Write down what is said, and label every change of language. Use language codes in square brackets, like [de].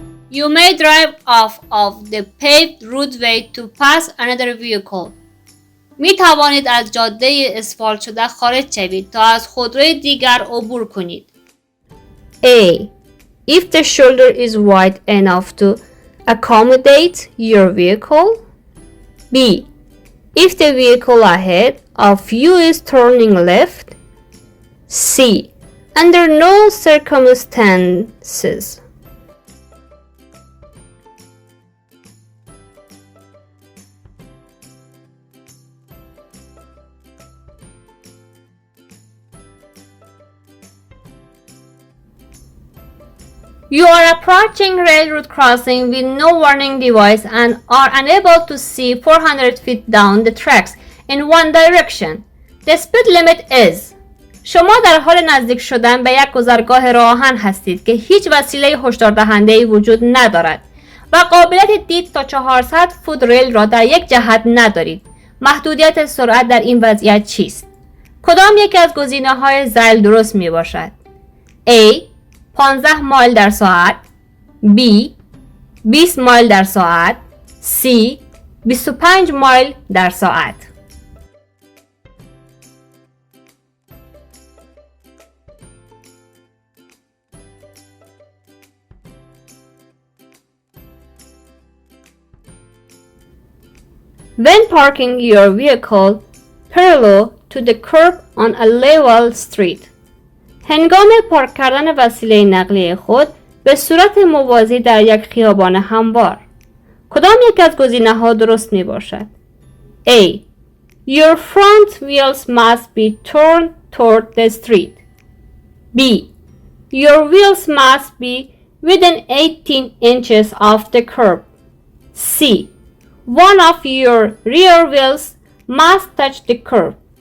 [en] You may drive off of the paved roadway to pass another vehicle. [fa] می توانید از جاده اسفالت شده خارج شوید تا از خودروی دیگر عبور کنید. [en] A. If the shoulder is wide enough to accommodate your vehicle. B. If the vehicle ahead of you is turning left. C. Under no circumstances. You are approaching railroad crossing with no warning device and are unable to see 400 feet down the tracks in one direction. The speed limit is. [fa] شما در حال نزدیک شدن به یک گذرگاه راه آهن هستید که هیچ وسیله هشدار دهنده‌ای وجود ندارد و قابلیت دید تا 400 فوت ریل را در یک جهت ندارید. محدودیت سرعت در این وضعیت چیست؟ کدام یک از گزینه‌های ذیل درست می باشد؟ A 15 مایل در ساعت. B 20 مایل در ساعت. C 25 مایل در ساعت. [en] When parking your vehicle parallel to the curb on a level street. [fa] هنگام پارک کردن وسیله نقلیه خود به صورت موازی در یک خیابان هموار. کدام یک از گزینه‌ها درست می باشد؟ A. [en] Your front wheels must be turned toward the street. B. Your wheels must be within 18 inches of the curb. C. One of your rear wheels must touch the curb.